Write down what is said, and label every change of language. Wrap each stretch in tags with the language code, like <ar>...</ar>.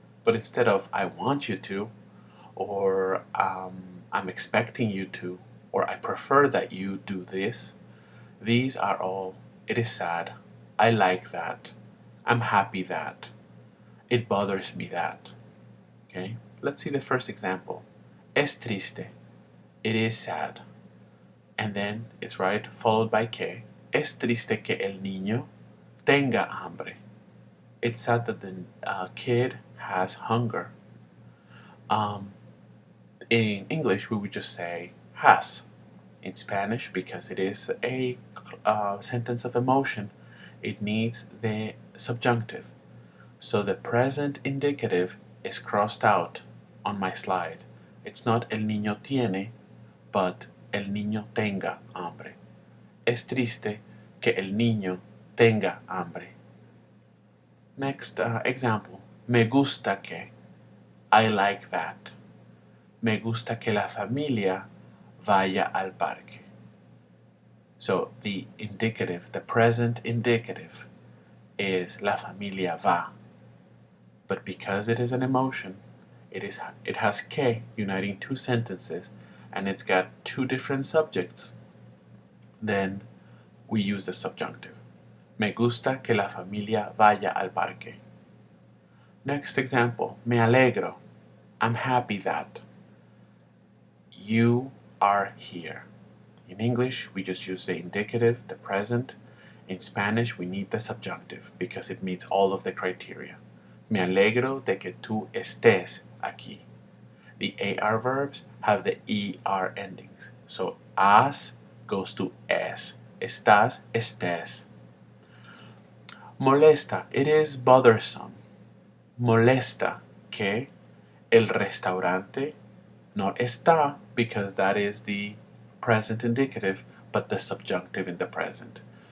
<en>But instead of I want you to, or I'm expecting you to, or I prefer that you do this, these are all it is sad, I like that, I'm happy that, it bothers me that. Okay, let's see the first example.</en> <es>Es triste,</es> <en>it is sad. And then it's right followed by que.</en> <es>Es triste que el niño tenga hambre.</es> <en>It's sad that the kid has hunger. In English, we would just say has. In Spanish, because it is a sentence of emotion, it needs the subjunctive. So the present indicative is crossed out on my slide. It's not</en> <es>el niño tiene, but el niño tenga hambre. Es triste que el niño tenga hambre.</es> <en>Next example.</en> <es>Me gusta que.</es> <en>I like that.</en> <es>Me gusta que la familia vaya al parque.</es> <en>So the indicative, the present indicative, is</en> <es>la familia va.</es> <en>But because it is an emotion, it has que uniting two sentences, and it's got two different subjects, then we use the subjunctive.</en> <es>Me gusta que la familia vaya al parque.</es> <en>Next example.</en> <es>Me alegro.</es> <en>I'm happy that. You are here. In English, we just use the indicative, the present. In Spanish, we need the subjunctive because it meets all of the criteria.</en> <es>Me alegro de que tú estés aquí.</es> <en>The AR verbs have the ER endings. So as goes to es.</en> <es>Estás, estés. Molesta,</es> <en>it is bothersome.</en> <es>Molesta que el restaurante no está,</es> <en>because that is the present indicative, but the subjunctive in the present.</en>